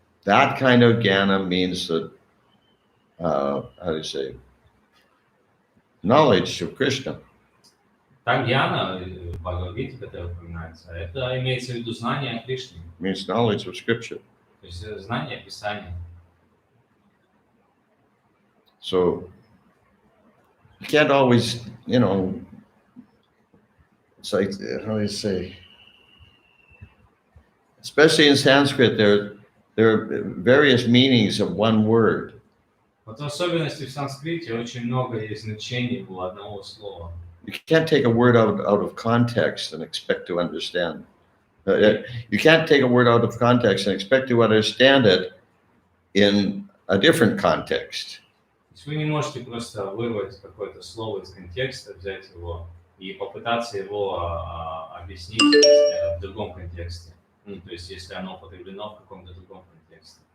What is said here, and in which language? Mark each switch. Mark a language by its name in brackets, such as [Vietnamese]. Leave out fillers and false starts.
[English] That kind of jnana means that, how do you say, knowledge of Krishna. [Russian] Та гьяна в Бхагавадгите, которая упоминается, это имеется в виду знание о Кришне. [English] Means knowledge of Scripture. [Russian] То есть знание Писания. [English] So you can't always, it's like, how do you say, especially in Sanskrit, there are various meanings of one word. [Russian] Вот в особенности в санскрите очень много есть значений у одного слова. [English] You can't take a word out of context and expect to understand. You can't take a word out of context and expect to understand it in a different context. [Russian] То есть вы не можете просто вырвать какое-то слово из контекста, взять его и попытаться его объяснить в другом контексте. Ну, то есть если оно употреблено в каком-то другом контексте.